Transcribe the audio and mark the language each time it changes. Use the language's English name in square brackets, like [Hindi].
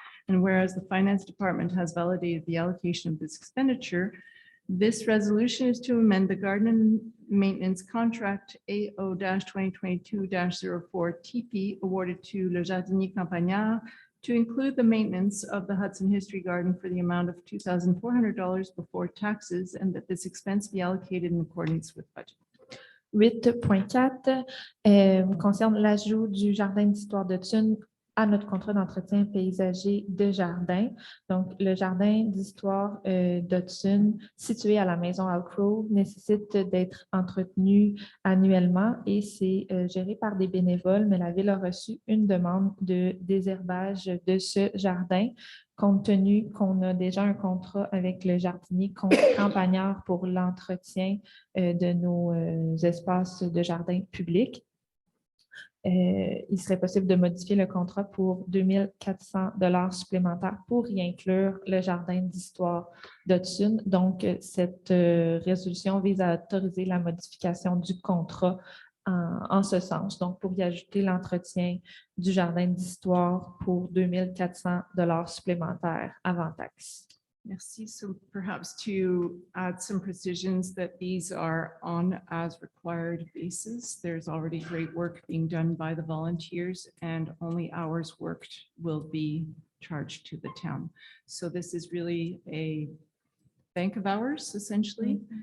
[English] and whereas the finance department has validated the allocation of this expenditure, this resolution is to amend the garden maintenance contract AO-2022-04 TP awarded to Le Jardinier Campagnard to include the maintenance of the Hudson History Garden for the amount of $2,400 before taxes, and that this expense be allocated in accordance with budget. [French] 8.4 concerne l'ajout du jardin d'histoire de Thun à notre contrat d'entretien paysager de jardin. Donc, le jardin d'histoire d'Hudson, situé à la maison Halcrow, nécessite d'être entretenu annuellement et c'est géré par des bénévoles, mais la Ville a reçu une demande de désherbage de ce jardin, compte tenu qu'on a déjà un contrat avec le jardinier Campagnard pour l'entretien de nos espaces de jardin publics. Il serait possible de modifier le contrat pour 2 400 $ supplémentaires pour y inclure le jardin d'histoire d'Hudson. Donc, cette résolution vise à autoriser la modification du contrat en ce sens. Donc, pour y ajouter l'entretien du jardin d'histoire pour 2 400 $ supplémentaires avant taxe. Merci. [English] So perhaps to add some precisions that these are on as required basis. There's already great work being done by the volunteers and only hours worked will be charged to the town. So this is really a bank of hours essentially.